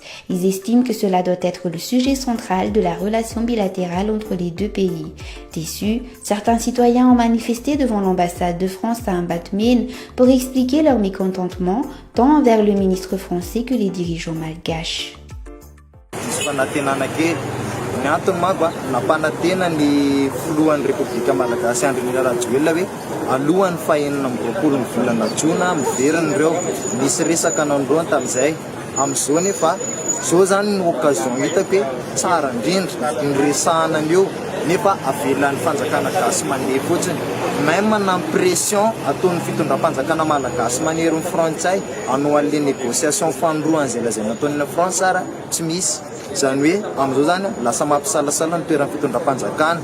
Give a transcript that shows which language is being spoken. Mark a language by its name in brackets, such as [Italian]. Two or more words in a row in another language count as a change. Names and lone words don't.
[French] Ils estiment que cela doit être le sujet central de la relation bilatérale entre les deux pays. Déçus, certains citoyens ont manifesté devant l'ambassade de France à Mbatmen pour expliquer leur mécontentement tant envers le ministre français que les dirigeants malgaches. [Malagasy] Ny antony manko nampanantena ny filohan'ny Repoblika Malagasy Andry Nirina Rajoelina hoe alohan'ny fahaenina amby roapolo ny volana Jona miverina ireo nisy resaka nandroany tamin'izay amin'izao nefa zao zany ny occasion hitako hoe tsara indrindra ny resahana an'io nefa avelan'ny fanjakana gasy manery fotsiny même na pression ataon'ny fitondram-panjakana malagasy manery ny frantsay hanao an'le négociation fandroany zay nataon'ny France ara tsy misy zany hoe amin'izao zany lasa mampisalasala ny toeran'ny fitondram-panjakana